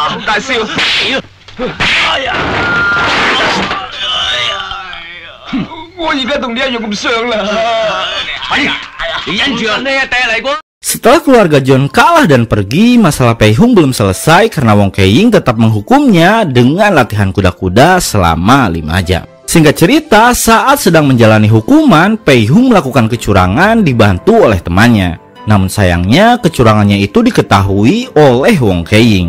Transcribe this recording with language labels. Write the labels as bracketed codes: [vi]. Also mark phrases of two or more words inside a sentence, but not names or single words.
[yue] 大笑。哎呀！我而家同你一樣咁傷啦。哎呀，你忍住啊！你係第一嚟過。 [id] Setelah keluarga John kalah dan pergi, masalah Pei Hung belum selesai karena Wong Kei-ying tetap menghukumnya dengan latihan kuda-kuda selama 5 jam. Singkat cerita, saat sedang menjalani hukuman, Pei Hung melakukan kecurangan dibantu oleh temannya. Namun sayangnya, kecurangannya itu diketahui oleh Wong Kei-ying.